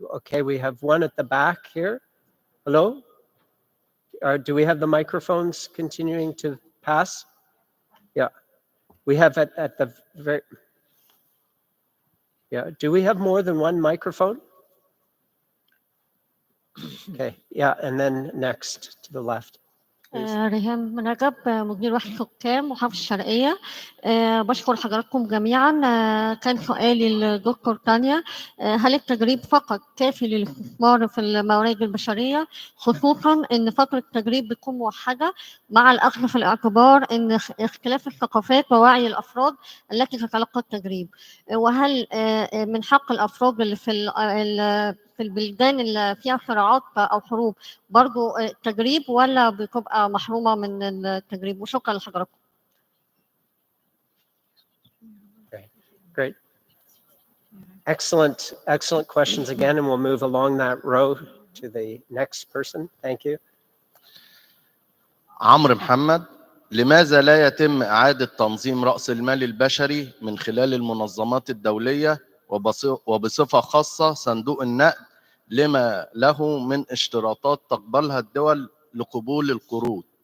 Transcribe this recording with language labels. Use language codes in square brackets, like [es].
[en] Okay, we have one at the back here. Hello? Do we have the microphones continuing to pass? Yeah. We have at the very... Yeah, do we have more than one microphone? Okay, yeah, and then next to the left. [ar] ريهام رجب مدير وحدة حكام محافظة الشرقية. بشكر حضراتكم جميعا. كان سؤالي للدكتور تانيا، هل التدريب فقط كافي للاستثمار في الموارد البشرية، خصوصا ان فترة التدريب بتكون موحدة مع الأخذ في الاعتبار ان اختلاف الثقافات ووعي الأفراد التي تتلقى التدريب، وهل من حق الأفراد اللي في البلدان اللي فيها صراعات أو حروب برضو التدريب، ولا بتبقى محرومة من التدريب؟ وشكرا لحضراتكم. [en] Great. Excellent questions again, and we'll move along that row to the next person. Thank you. [ar] عمرو محمد، لماذا لا يتم إعادة تنظيم رأس المال البشري من خلال المنظمات الدولية وبصفة خاصة صندوق النقد لما له من اشتراطات تقبلها الدول لقبول القروض؟